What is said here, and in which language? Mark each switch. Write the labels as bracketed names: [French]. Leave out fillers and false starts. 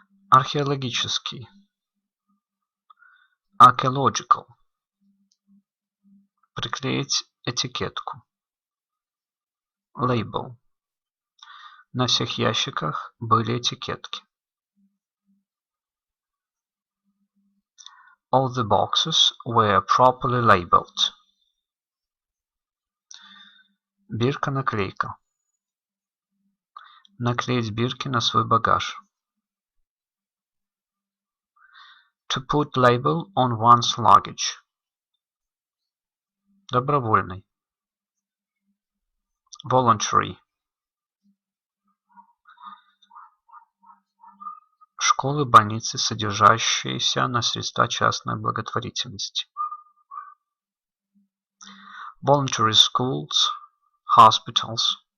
[Russian] Археологический. [English] Archaeological. [Russian] Приклеить этикетку. [English] Label. [Russian] На всех ящиках были этикетки. [English] All the boxes were properly labeled. [Russian] Бирка-наклейка. Наклеить бирки на свой багаж. [English] To put label on one's luggage. [Russian] Добровольный. [English] Voluntary. [Russian] Школы, больницы, содержащиеся на средства частной благотворительности. [English] Voluntary schools, hospitals.